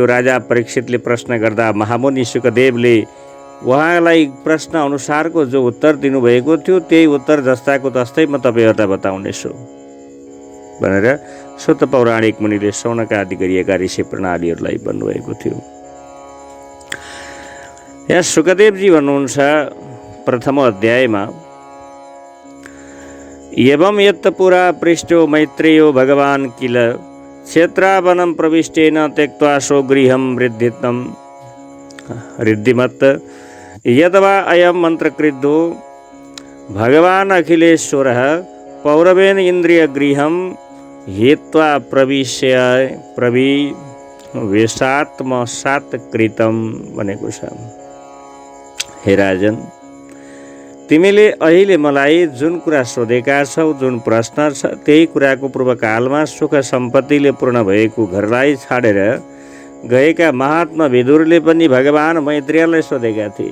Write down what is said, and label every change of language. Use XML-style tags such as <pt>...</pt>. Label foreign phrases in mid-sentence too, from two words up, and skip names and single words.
<ne>राजा परीक्षितले प्रश्न गर्दा महामुनि सुखदेवले उहाँलाई प्रश्न अनुसारको जो उत्तर दिनुभएको थियो त्यही उत्तर जस्ताको तस्तै म तपाईँहरूलाई बताउनेछु भनेर सुत पौराणिक मुनिले शौनक आदि गरिएका ऋषि प्रणालीहरूलाई भन्नुभएको थियो। यहाँ सुखदेवजी भन्नुहुन्छ प्रथम अध्यायमा,</ne> <sa>एवं यत् पुरा पृष्ठो मैत्रेयो भगवान् किल क्षेत्रावनं प्रविष्टेन त्यक्त्वा स्वगृहं रिद्धिमत् यद्वा अयं मन्त्रकृद्धो भगवान् अखिलेश्वरः पौरवेन इन्द्रियगृहं हित्वा प्रविवेशात्मसात्कृतं</sa> <ne>भनेको छ। हे राजन, तिमीले अहिले मलाई जुन कुरा सोधेका छौ, जुन प्रश्न छ, त्यही कुराको पूर्वकालमा सुख सम्पत्तिले पूर्ण भएको घरलाई छाडेर गएका महात्मा विदुरले पनि भगवान् मैत्रेयलाई सोधेका थिए।</ne>